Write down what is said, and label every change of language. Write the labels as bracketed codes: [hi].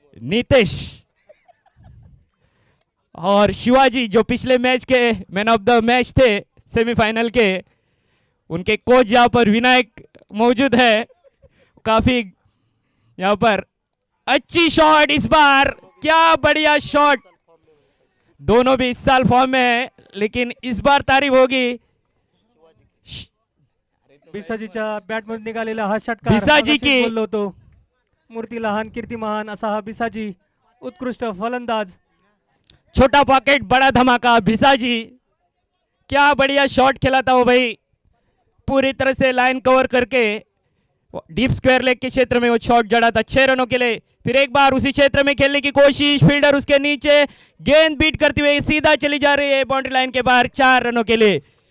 [hi] नीतेश और शिवाजी जो पिछले मैच के मैन ऑफ द मैच थे सेमीफाइनल के, उनके कोच यहाँ पर विनायक मौजूद है. काफी यहाँ पर अच्छी शॉट इस बार. क्या बढ़िया शॉट. दोनों भी इस साल फॉर्म में है, लेकिन इस बार तारीफ होगी [mr] बिसाजीच्या बॅटमधून निघालेला हा षटकार. बिसाजी मगाशीच की- बोललो होतो मूर्ती लहान कीर्ती महान असा हा बिसाजी उत्कृष्ट फलंदाज. [hi] छोटा पॉकेट बड़ा धमाका भिसाजी. क्या बढ़िया शॉट खेला था वो भाई. पूरी तरह से लाइन कवर करके डीप स्क्वायर लेग के क्षेत्र में वो शॉट जड़ा था 6 रनों के लिए. फिर एक बार उसी क्षेत्र में खेलने की कोशिश. फील्डर उसके नीचे गेंद बीट करते हुए सीधा चली जा रही है बाउंड्री लाइन के बाहर 4 रनों के लिए.